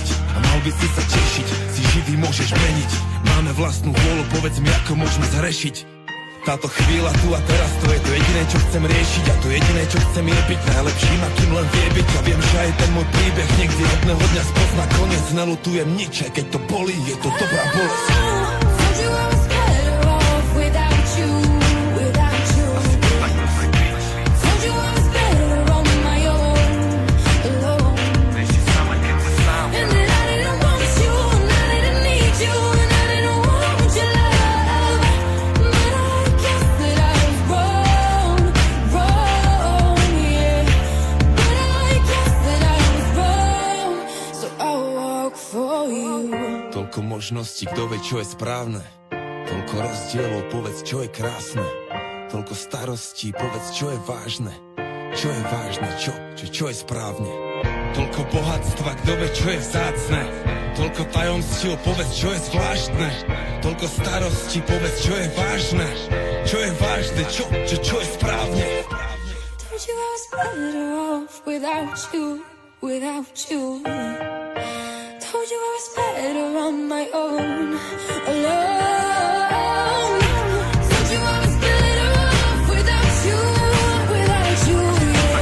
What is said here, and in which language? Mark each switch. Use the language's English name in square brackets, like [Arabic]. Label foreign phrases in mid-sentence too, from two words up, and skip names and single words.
[Slovak] A mal by si sa tešiť, si živý môžeš meniť. Máme vlastnú vôľu, povedz mi, ako môžeme zrešiť táto chvíľa tu a teraz, to je to jediné, čo chcem riešiť. A to jediné, čo chcem, je byť najlepším, akým len vie byť. A viem, že aj ten môj príbeh niekdy jedného dňa spozná koniec. Nelutujem nič, aj keď to bolí, je to dobrá bolesť. [English] Told you I was better off without you. Told you I was better on my own, alone. And that I didn't want you, and I didn't need you, and I didn't want your love. But I guess that I was wrong, yeah. But I guess that I was wrong, so I walk for you. [Slovak] Toľko možností, kto vie, čo je správne. Toľko rozdielov, povedz, čo je krásne. Toľko starostí, povedz, čo je vážne. Čo je vážne, čo je správne. Toľko bohatstva, kto vie, čo je vzácne. Toľko tajomstiev, povedz, čo je zvláštne. Toľko starostí, povedz, čo je vážne. Čo je vážne, čo je správne. [English] Told you I was better off without you. Told you I was better on my own, alone. Told you I was better off without you, yeah.